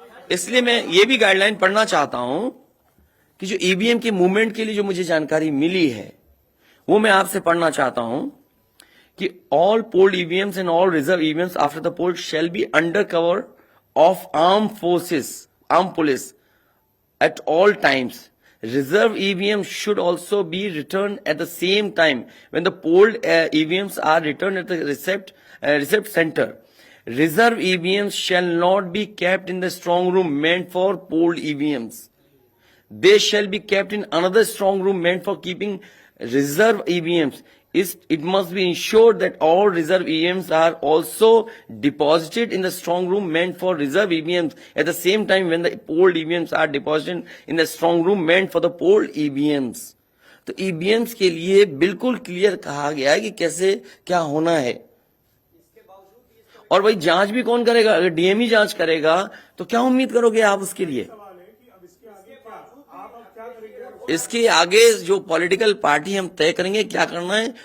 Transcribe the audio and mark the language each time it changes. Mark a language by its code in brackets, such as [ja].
[hi] इसलिए मैं ये भी गाइडलाइन पढ़ना चाहता हूं कि जो ईवीएम के मूवमेंट के लिए जो मुझे जानकारी मिली है, वो मैं आपसे पढ़ना चाहता हूं कि [en] All polled EVMs and all reserve EVMs after the poll shall be under cover of armed forces, armed police at all times. Reserve EVMs should also be returned at the same time when the polled EVMs are returned at the receipt center. Reserve EVMs shall not be kept in the strong room meant for polled EVMs. They shall be kept in another strong room meant for keeping reserve EVMs. It must be ensured that all reserve EVMs are also deposited in the strong room meant for reserve EVMs at the same time when the polled EVMs are deposited in the strong room meant for the polled EVMs. [hi] तो EVMs के लिए बिल्कुल clear कहा गया है कि कैसे क्या होना है। और भाई जांच भी कौन करेगा? अगर डीएम ही जांच करेगा तो क्या उम्मीद करोगे आप उसके लिए? इसके आगे जो पॉलिटिकल पार्टी हम तय करेंगे क्या करना है।